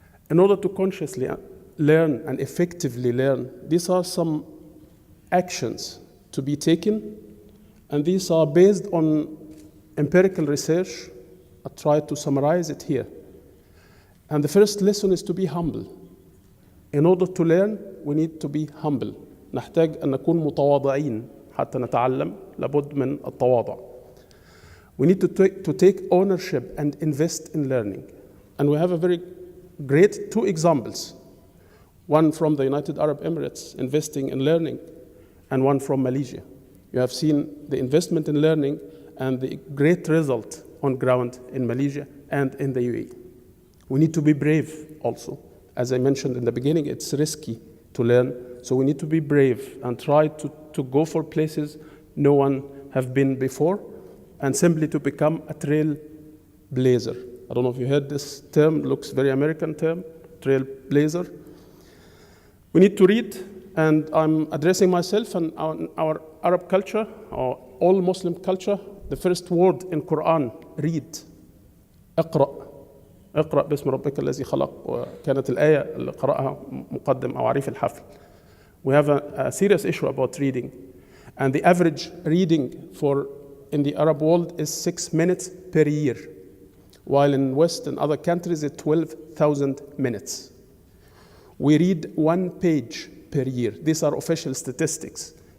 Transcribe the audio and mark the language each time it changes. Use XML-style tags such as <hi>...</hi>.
<en>In order to consciously learn and effectively learn, these are some actions to be taken, and these are based on empirical research. I try to summarize it here. And the first lesson is to be humble. In order to learn, we need to be humble.</en> <ar>نحتاج أن نكون متواضعين حتى نتعلم. لابد من التواضع.</ar> <en>We need to take ownership and invest in learning. And we have a very great two examples. One from the United Arab Emirates investing in learning, and one from Malaysia. You have seen the investment in learning and the great result on ground in Malaysia and in the UAE. We need to be brave also. As I mentioned in the beginning, it's risky to learn, so we need to be brave and try to go for places no one have been before, and simply to become a trailblazer. I don't know if you heard this term, looks very American term, trailblazer. We need to read, and I'm addressing myself and our Arab culture, or all Muslim culture. The first word in Quran, read.</en> <ar>اقرأ. اقرأ باسم ربك الذي خلق. وكانت الآية اللي قرأها مقدم أو عريف الحفل.</ar> <en>We have a serious issue about reading. And the average reading in the Arab world is 6 minutes per year, while in West and other countries it's 12,000 minutes. We read 1 page per year. These are official statistics.</en>